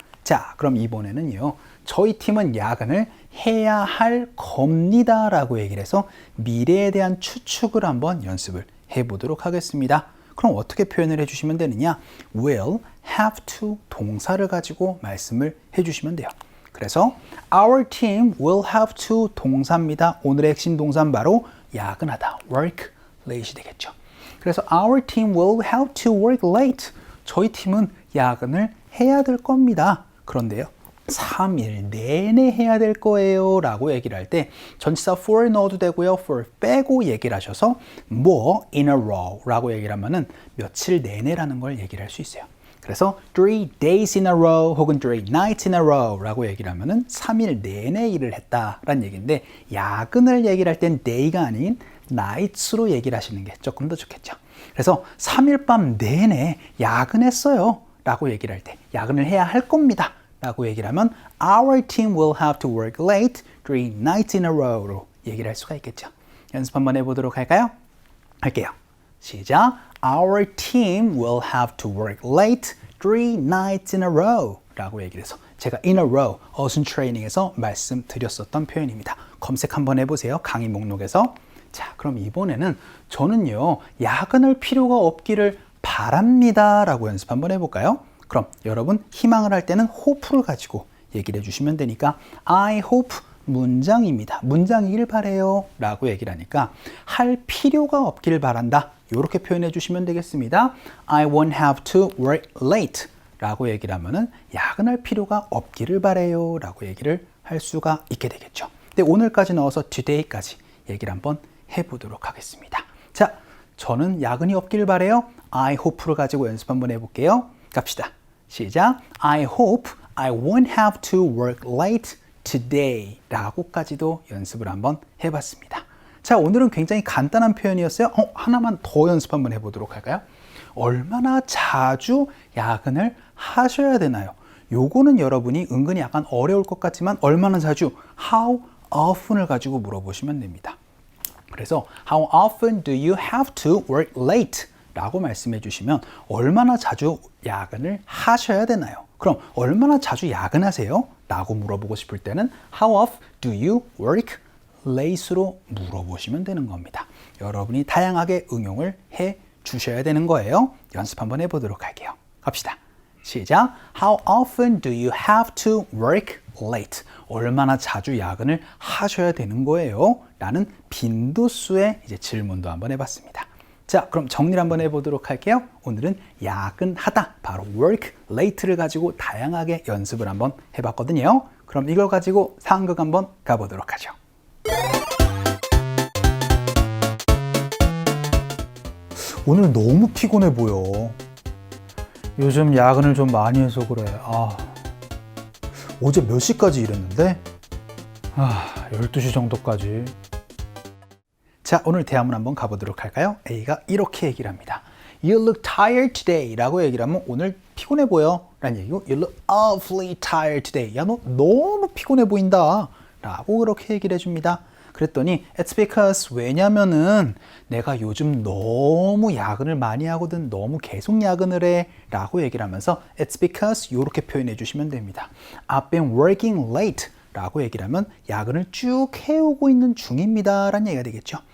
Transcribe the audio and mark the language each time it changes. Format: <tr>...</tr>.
<ko>자, 그럼 이번에는요, 저희 팀은 야근을 해야 할 겁니다 라고 얘기를 해서 미래에 대한 추측을 한번 연습을 해보도록 하겠습니다. 그럼 어떻게 표현을 해주시면 되느냐? will have to 동사를 가지고 말씀을 해주시면 돼요.</ko> <en>그래서 our team will have to 동사입니다.</en> <ko>오늘의 핵심 동사는 바로 야근하다, work late이 되겠죠.</ko> <en>그래서 our team will have to work late.</en> <ko>저희 팀은 야근을 해야 될 겁니다. 그런데요, 3일 내내 해야 될 거예요 라고 얘기를 할 때 전치사 for 넣어도 되고요, for 빼고 얘기를 하셔서 more in a row 라고 얘기를 하면은 며칠 내내라는 걸 얘기를 할 수 있어요. 그래서 3 days in a row 혹은 3 nights in a row 라고 얘기를 하면은 3일 내내 일을 했다라는 얘기인데, 야근을 얘기를 할 땐 day가 아닌 nights로 얘기를 하시는 게 조금 더 좋겠죠. 그래서 3일 밤 내내 야근했어요 라고 얘기를 할 때 야근을 해야 할 겁니다 라고 얘기를 하면</ko> <en>Our team will have to work late 3 nights in a row</en> <ko>로 얘기를 할 수가 있겠죠. 연습 한번 해보도록 할까요? 할게요. 시작.</ko> <en>Our team will have to work late 3 nights in a row</en> <ko>라고 얘기를 해서 제가 in a row 어순 트레이닝에서 말씀드렸었던 표현입니다. 검색 한번 해보세요. 강의 목록에서. 자, 그럼 이번에는 저는요 야근할 필요가 없기를 바랍니다 라고 연습 한번 해볼까요? 그럼 여러분 희망을 할 때는 hope를 가지고 얘기를 해주시면 되니까 I hope 문장입니다. 문장이길 바래요 라고 얘기를 하니까 할 필요가 없기를 바란다 이렇게 표현해 주시면 되겠습니다.</ko> <en>I won't have to work late</en> <ko>라고 얘기를 하면은 야근할 필요가 없기를 바래요 라고 얘기를 할 수가 있게 되겠죠. 근데 오늘까지 넣어서 today까지 얘기를 한번 해보도록 하겠습니다. 자, 저는 야근이 없기를 바래요. I hope를 가지고 연습 한번 해볼게요. 갑시다. 시작.</ko> <en>I hope I won't have to work late today</en> <ko>라고까지도 연습을 한번 해봤습니다. 자, 오늘은 굉장히 간단한 표현이었어요. 하나만 더 연습 한번 해보도록 할까요? 얼마나 자주 야근을 하셔야 되나요? 요거는 여러분이 은근히 약간 어려울 것 같지만 얼마나 자주, how often을 가지고 물어보시면 됩니다.</ko> <en>그래서 how often do you have to work late?</en> <ko>라고 말씀해 주시면 얼마나 자주 야근을 하셔야 되나요? 그럼 얼마나 자주 야근하세요? 라고 물어보고 싶을 때는</ko> <en>How often do you work late</en> <ko>로 물어보시면 되는 겁니다. 여러분이 다양하게 응용을 해 주셔야 되는 거예요. 연습 한번 해보도록 할게요. 갑시다. 시작.</ko> <en>How often do you have to work late?</en> <ko>얼마나 자주 야근을 하셔야 되는 거예요? 라는 빈도수의 이제 질문도 한번 해봤습니다. 자, 그럼 정리를 한번 해보도록 할게요. 오늘은 야근하다, 바로 work late를 가지고 다양하게 연습을 한번 해봤거든요. 그럼 이걸 가지고 상극 한번 가보도록 하죠. 오늘 너무 피곤해 보여. 요즘 야근을 좀 많이 해서 그래. 어제 몇 시까지 일했는데? 12시 정도까지. 자, 오늘 대화문 한번 가보도록 할까요? A가 이렇게 얘기를 합니다.</ko> <en>You look tired today</en> <ko>라고 얘기를 하면 오늘 피곤해 보여 라는 얘기고</ko> <en>You look awfully tired today.</en> <ko>야, 너 너무 피곤해 보인다 라고 그렇게 얘기를 해줍니다. 그랬더니</ko> <en>It's because</en> <ko>왜냐면은 내가 요즘 너무 야근을 많이 하거든. 너무 계속 야근을 해 라고 얘기를 하면서 It's because 이렇게 표현해 주시면 됩니다.</ko> <en>I've been working late</en> <ko>라고 얘기를 하면 야근을 쭉 해오고 있는 중입니다 라는 얘기가 되겠죠.</ko>